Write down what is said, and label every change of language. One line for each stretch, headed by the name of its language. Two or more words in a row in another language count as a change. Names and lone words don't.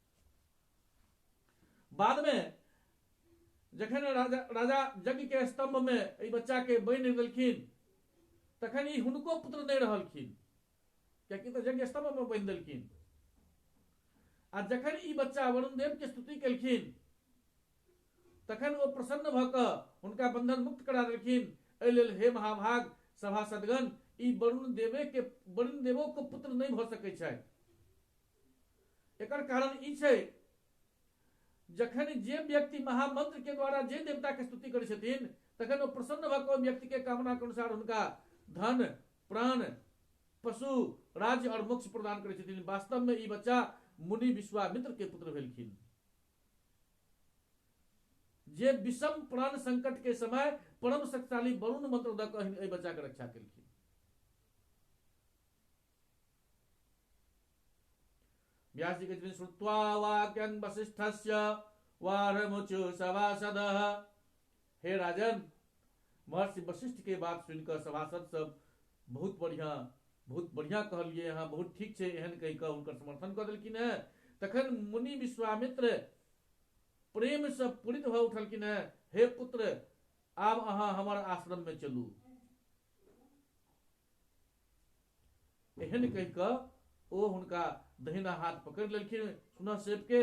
Maithili: बाद में जखन राजा यज्ञ के स्तंभ में एहि बच्चा के बान्हि देलखिन तखन ई हुनको पुत्र नहीं रहलखिन, कियाकि तो यज्ञ स्तंभ में बान्हि देलखिन। आ जखन ई बच्चा वरुण देव के स्तुति केलखिन तखन वो प्रसन्न भ क हुनका बंधन मुक्त करा देलखिन। एहि लेल हे महाभाग सभासदगण, ई वरुण देवो को पुत्र नहीं भ सकै छै। एकर कारण ई छै जखन जे व्यक्ति महामंत्र के द्वारा जे देवता के स्तुति करै छथिन तखन वो प्रसन्न भ क व्यक्ति के कामना के अनुसार हुनका धन, प्राण, पशु, राज्य और मोक्ष प्रदान करै छथिन। वास्तव में ई बच्चा मुनि विश्वामित्र के पुत्र भेलखिन, जे विषम प्राण संकट के समय परम शक्तिशाली वरुण मंत्र द क एहि बच्चा के रक्षा केलखिन।
Sanskrit: व्यास जी के श्रुत्वा वाक्यं वसिष्ठस्य वारमुचु सभासदः।
Maithili: हे राजन, महर्षि वशिष्ठ के बात सुनकर सभासद सब बहुत बढ़िया कहलिए, यहाँ बहुत ठीक छै, एहन कहि कऽ हुनकर समर्थन कऽ देलखिन है। तखन मुनि विश्वामित्र प्रेम से पूरित भ उठलखिन है। हे पुत्र, आब अहाँ हमर आश्रम में चलू। एहन कहि कऽ ओ हुनका दहिना हाथ पकड़ लेलखिन सुनहसेब के।